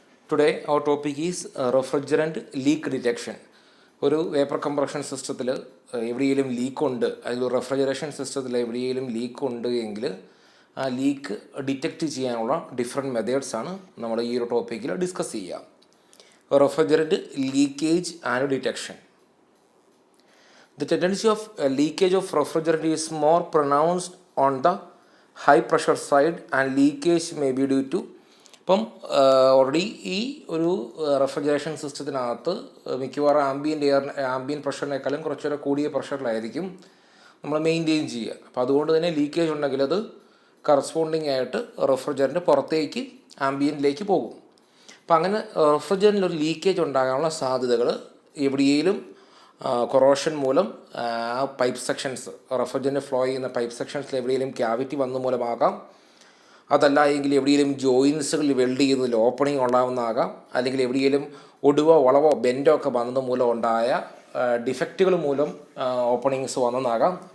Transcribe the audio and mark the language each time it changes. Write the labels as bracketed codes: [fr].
[en] Today our topic is refrigerant leak detection. [ml] ഒരു vapour compression സിസ്റ്റത്തിൽ എവിടെയെങ്കിലും ലീക്ക് ഉണ്ട്, അതിൽ റെഫ്രിജറേഷൻ സിസ്റ്റത്തിൽ എവിടെയെങ്കിലും ലീക്ക് ഉണ്ട് എങ്കിൽ ആ ലീക്ക് ഡിറ്റക്റ്റ് ചെയ്യാനുള്ള ഡിഫറെൻറ്റ് മെത്തേഡ്സ് ആണ് നമ്മൾ ഈ ഒരു ടോപ്പിക്കിൽ ഡിസ്കസ് ചെയ്യുക. [en] Refrigerant leakage and detection. The tendency of leakage of refrigerant is more pronounced on the high pressure side and leakage may be due to [ml] ഇപ്പം ഓൾറെഡി ഈ ഒരു റെഫ്രിജറേഷൻ സിസ്റ്റത്തിനകത്ത് മിക്കവാറും ആംബിയൻ പ്രഷറിനേക്കാളും കുറച്ചുകൂടെ കൂടിയ പ്രഷറിലായിരിക്കും നമ്മൾ മെയിൻറ്റെയിൻ ചെയ്യുക. അപ്പോൾ അതുകൊണ്ട് തന്നെ ലീക്കേജ് ഉണ്ടെങ്കിൽ അത് കറസ്പോണ്ടിങ് ആയിട്ട് റെഫ്രിജറൻറ്റ് പുറത്തേക്ക് ആംബിയൻറ്റിലേക്ക് പോകും. അപ്പം അങ്ങനെ റെഫ്രിജറൻറ്റിലൊരു ലീക്കേജ് ഉണ്ടാകാനുള്ള സാധ്യതകൾ എവിടെയെങ്കിലും കൊറോഷൻ മൂലം പൈപ്പ് സെക്ഷൻസ്, റെഫ്രിജറൻറ്റ് ഫ്ലോ ചെയ്യുന്ന പൈപ്പ് സെക്ഷൻസിൽ എവിടെയെങ്കിലും ക്യാവിറ്റി വന്ന മൂലമാകാം, അതല്ല എങ്കിൽ എവിടെയെങ്കിലും ജോയിൻസുകളിൽ വെൽഡ് ചെയ്യുന്നതിൽ ഓപ്പണിംഗ് ഉണ്ടാകുന്നതാകാം, അല്ലെങ്കിൽ എവിടെയെങ്കിലും ഒടുവോ വളവോ ബെൻഡോ ഒക്കെ വന്നത് മൂലം ഉണ്ടായ ഡിഫക്റ്റുകൾ മൂലം ഓപ്പണിങ്സ് വന്നതാകാം.